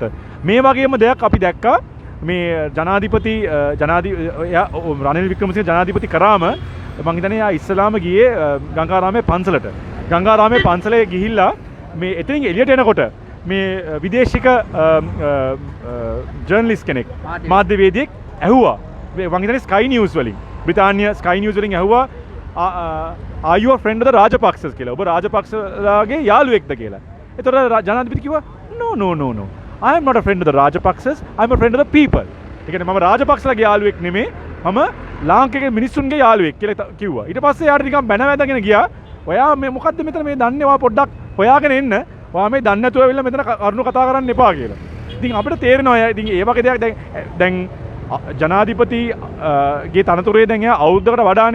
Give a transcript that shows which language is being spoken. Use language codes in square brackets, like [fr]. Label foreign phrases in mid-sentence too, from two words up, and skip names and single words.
[si] මේ වගේම දෙයක් අපි දැක්කා මේ රනිල් වික්‍රමසිංහ ජනාධිපති කරාම මං හිතන්නේ යා ඉස්ලාම ගියේ ගංගාරාමේ පන්සලට. ගංගාරාමේ පන්සලේ ගිහිල්ලා මේ එතනින් එළියට එනකොට මේ විදේශික ජර්නලිස්ට් කෙනෙක් මාධ්‍යවේදියෙක් ඇහුවා මං හිතන්නේ ස්කයි නිවුස් වලින් බ්‍රිතාන්‍ය ස්කයි නිවුස් වලින් ඇහුවා [en] are you a friend of the රාජපක්ෂස් [si] කියලා. ඔබ රාජපක්ෂලාගේ යාළුවෙක්ද කියලා. ඒතකොට ජනාධිපති කිව්වා [en] no I am not a friend of the Rajapaksas, I am a friend of the people. [si] ඒ කියන්නේ මම රාජපක්ෂලාගේ යාළුවෙක් නෙමෙයි, මම ලාංකික මිනිස්සුන්ගේ යාළුවෙක් කියලා කිව්වා. ඊට පස්සේ යාට නිකන් බැන වැදගෙන ගියා. ඔයා මේ මොකද්ද මෙතන මේ දන්නේ ඔයා පොඩ්ඩක් හොයාගෙන එන්න. ඔයා මේ දන්නේ නැතුව ඇවිල්ලා මෙතන කරුණු කතා කරන්න එපා කියලා. ඉතින් අපිට තේරෙනවා ඉතින් ඒ වගේ දෙයක් දැන් ජනාධිපති ගේ තනතුරේ දැන් එයා අවුරුද්දකට වඩානේ.